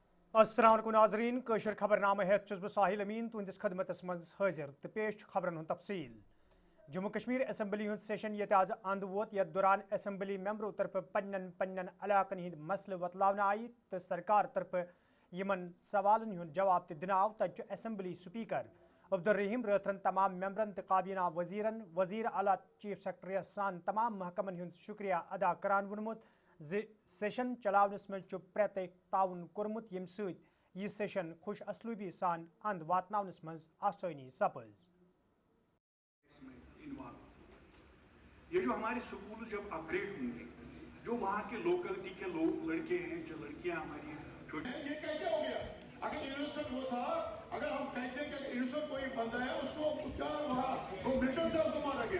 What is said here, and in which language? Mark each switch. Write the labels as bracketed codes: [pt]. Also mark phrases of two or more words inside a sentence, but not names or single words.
[ks] السلام علیکم ناظرین کشر خبرنامہ ہیت چھس بہ ساحل امین تہندس خدمتس مز حاضر تو پیش خبرن ہند تفصیل جموں کشمیر اسمبلی ہند سیشن یت آز اند ووت یتھ دوران اسمبلی ممبرو طرف پنن علاقن ہند مسئلہ وتلاونہ آئی تو سرکار طرف یمن سوالن ہند جواب تہ دن آو تت اسمبلی سپیکر عبدالرحیم راتھرن تمام ممبرن تو کابینہ وزیرن وزیر اعلیٰ چیف سیکرٹری سان تمام محکمن ہند شکریہ ادا کران وونمت سیشن چلاونس مز پریت تعاون کورمت یم ست یہ سیشن خوش اسلوبی سان اند واتناونس مز آسانی سپز [ur] یہ جو ہمارے سکول جب اپ گریڈ ہوں گے جو وہاں کے لوکلٹی کے لوگ لڑکے ہیں جو لڑکیاں ہماری یہ کیسے ہو گیا؟ اگر انویسٹ وہ تھا اگر ہم کہتے ہیں کہ انویسٹ کوئی بندہ ہے اس کو کیا وہاں وہ ملٹن تھا اس کو مارا گیا۔